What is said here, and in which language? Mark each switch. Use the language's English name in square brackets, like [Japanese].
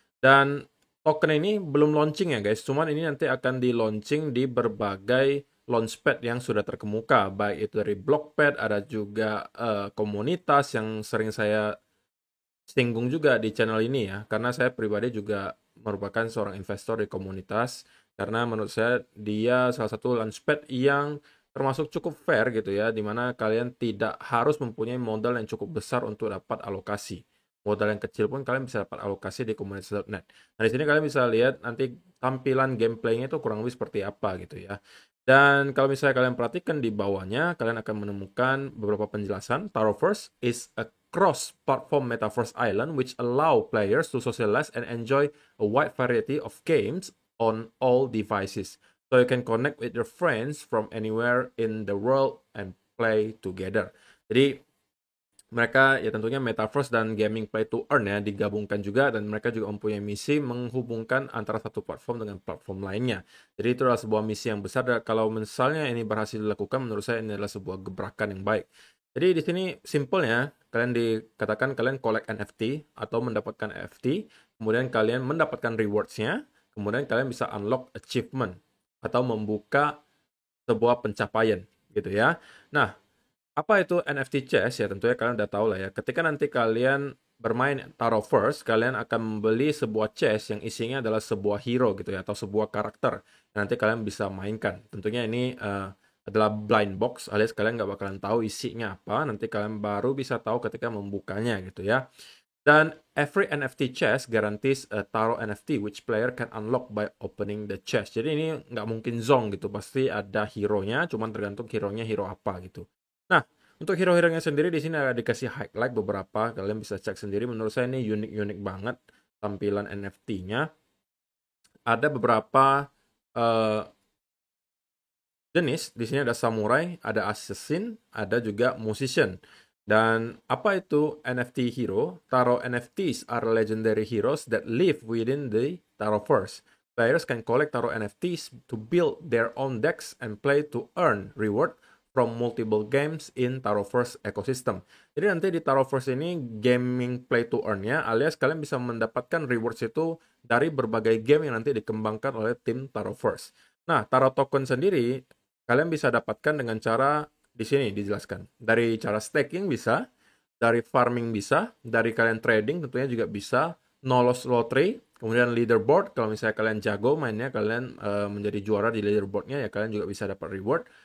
[Indonesian] Dan token ini belum launching ya guys, cuman ini nanti akan di launching di berbagai launchpad yang sudah terkemuka, baik itu dari Blockpad, ada juga komunitas yang sering saya singgung juga di channel ini ya, karena saya pribadi juga merupakan seorang investor di komunitas, karena menurut saya dia salah satu launchpad yang termasuk cukup fair gitu ya, dimana kalian tidak harus mempunyai modal yang cukup besar untuk dapat alokasi. Modal yang kecil pun kalian bisa dapat alokasi di komunitas.net. Nah, di sini kalian bisa lihat nanti tampilan gameplaynya itu kurang lebih seperti apa gitu ya. Dan kalau misalnya kalian perhatikan di bawahnya, kalian akan menemukan beberapa penjelasan. [English] Taroverse is a cross-platform metaverse island which allow players to socialize and enjoy a wide variety of games on all devices. So you can connect with your friends from anywhere in the world and play together. [Indonesian] Jadi mereka ya tentunya metaverse dan gaming play to earn ya digabungkan juga, dan mereka juga mempunyai misi menghubungkan antara satu platform dengan platform lainnya. Jadi itu adalah sebuah misi yang besar dan kalau misalnya ini berhasil dilakukan menurut saya ini adalah sebuah gebrakan yang baik. Jadi di sini simpelnya kalian dikatakan kalian collect NFT atau mendapatkan NFT, kemudian kalian mendapatkan rewards-nya, kemudian kalian bisa unlock achievement atau membuka sebuah pencapaian gitu ya. Nah, apa itu NFT chess? Ya tentunya kalian udah tahu lah ya. Ketika nanti kalian bermain Taro First, kalian akan membeli sebuah chess yang isinya adalah sebuah hero gitu ya, atau sebuah karakter yang nanti kalian bisa mainkan. Tentunya ini adalah blind box, alias kalian nggak bakalan tahu isinya apa. Nanti kalian baru bisa tahu ketika membukanya gitu ya. Dan [English] every NFT chest guarantees a Taro NFT which player can unlock by opening the chest. [Indonesian] Jadi ini nggak mungkin zong gitu, pasti ada hero-nya, cuman tergantung hero-nya hero apa gitu. Nah, untuk hero-hero-nya sendiri di sini ada dikasih highlight beberapa, kalian bisa cek sendiri. Menurut saya ini unik-unik banget tampilan NFT-nya. Ada beberapa eh, jenis. Di sini ada samurai, ada assassin, ada juga musician. Dan apa itu NFT hero? [English] Taro NFTs are legendary heroes that live within the Taroverse. Players can collect Taro NFTs to build their own decks and play to earn reward from multiple games in Taroverse ecosystem. [Indonesian] Jadi nanti di Taroverse ini gaming play to earn-nya, alias kalian bisa mendapatkan rewards itu dari berbagai game yang nanti dikembangkan oleh tim Taroverse. Nah, Taro token sendiri kalian bisa dapatkan dengan cara di sini dijelaskan. Dari cara staking bisa, dari farming bisa, dari kalian trading tentunya juga bisa, no loss lottery, kemudian leaderboard, kalau misalnya kalian jago mainnya, kalian menjadi juara di leaderboardnya ya kalian juga bisa dapat reward.